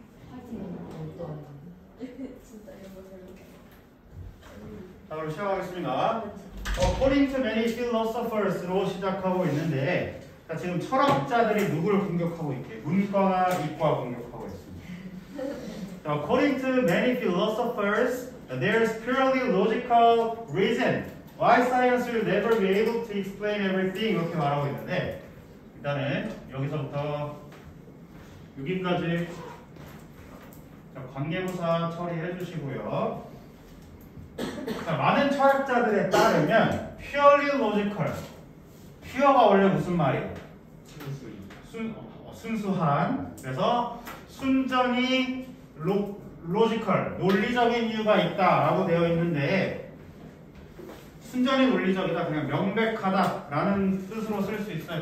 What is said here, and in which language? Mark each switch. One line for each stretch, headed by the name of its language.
Korean: 파이팅 어떤? 진짜 이런 거 재밌게. 자 그럼 시작하겠습니다.
English: According to many philosophers
Korean: 로 시작하고 있는데 자, 지금 철학자들이 누구를 공격하고 있게? 문과나 이과 공격하고 있습니다.
English: 자, According to many philosophers, there's purely logical reason why science will never be able to explain everything
Korean: 이렇게 말하고 있는데 일단은 여기서부터 여기까지 자, 관계부사 처리해 주시고요. 자, 많은 철학자들에 따르면
English: purely logical
Korean: 퓨어가 원래 무슨 말이에요? 순수한 그래서 순전히 로지컬 논리적인 이유가 있다라고 되어 있는데 순전히 논리적이다 그냥 명백하다라는 뜻으로 쓸 수 있어요.